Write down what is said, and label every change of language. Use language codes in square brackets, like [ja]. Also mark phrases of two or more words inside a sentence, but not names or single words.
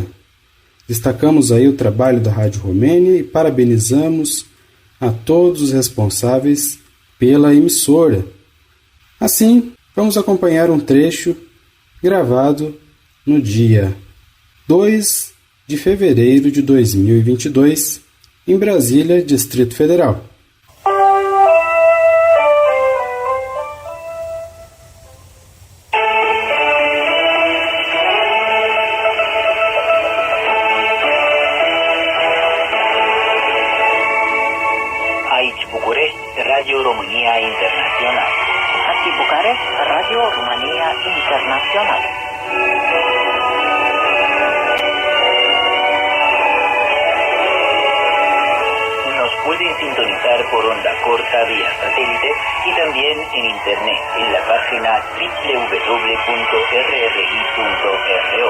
[pt] Destacamos aí o trabalho da Rádio Romênia e parabenizamos a todos os responsáveis pela emissora. Assim, vamos acompanhar um trecho gravado no dia 2 de fevereiro de 2022, em Brasília, Distrito Federal. [ro] Aici București, Radio România Internațional. Aici București, Radio România Internațional. [es] Nos pueden sintonizar por onda corta vía satélite y también en internet en la página www.rri.ro.